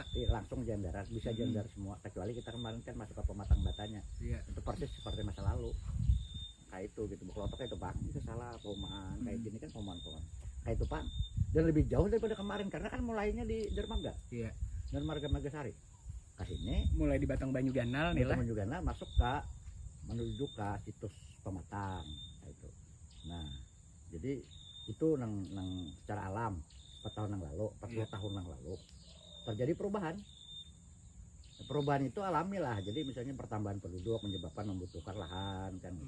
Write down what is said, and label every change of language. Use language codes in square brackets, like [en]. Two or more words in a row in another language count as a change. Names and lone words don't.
[id] Langsung jalan darat, bisa jalan darat semua. Kecuali kita kemarin kan masuk ke Pematang Batanya. Iya. Itu persis seperti masa lalu. Kayak itu gitu, kelotoknya itu Pak, itu salah perumahan kayak gini kan perumahan kayak itu Pak, dan lebih jauh daripada kemarin karena kan mulainya di Dermaga, Dermaga Margasari, kasihnya mulai di Batang Banyu Ganal nih lah, Banyu Ganal masuk ke menuju ke situs Pematang, kayak itu. Nah, jadi itu nang secara alam 4 tahun yang lalu, 40 tahun yang lalu terjadi perubahan. Perubahan itu alami lah, jadi misalnya pertambahan penduduk menyebabkan membutuhkan lahan kan gitu.